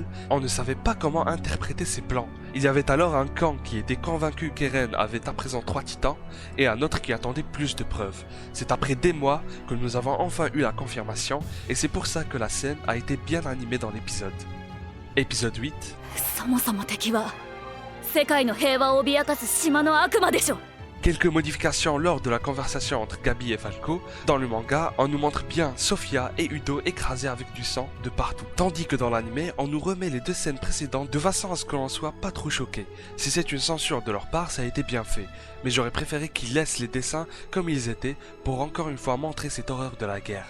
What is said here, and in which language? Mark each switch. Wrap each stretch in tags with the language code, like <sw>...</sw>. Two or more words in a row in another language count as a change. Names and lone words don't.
<fr>On ne savait pas comment interpréter ces plans. Il y avait alors un camp qui était convaincu qu'Eren avait à présent 3 titans, et un autre qui attendait plus de preuves. C'est après des mois que nous avons enfin eu la confirmation, et c'est pour ça que la scène a été bien animée dans l'épisode. Épisode 8.</fr> <ja>そもそも敵は世界の平和を脅かす島の悪魔でしょ。</ja> <fr>Quelques modifications lors de la conversation entre Gabi et Falco. Dans le manga, on nous montre bien Sofia et Udo écrasés avec du sang de partout. Tandis que dans l'anime, on nous remet les deux scènes précédentes de façon à ce que l'on soit pas trop choqué. Si c'est une censure de leur part, ça a été bien fait. Mais j'aurais préféré qu'ils laissent les dessins comme ils étaient pour encore une fois montrer cette horreur de la guerre.</fr>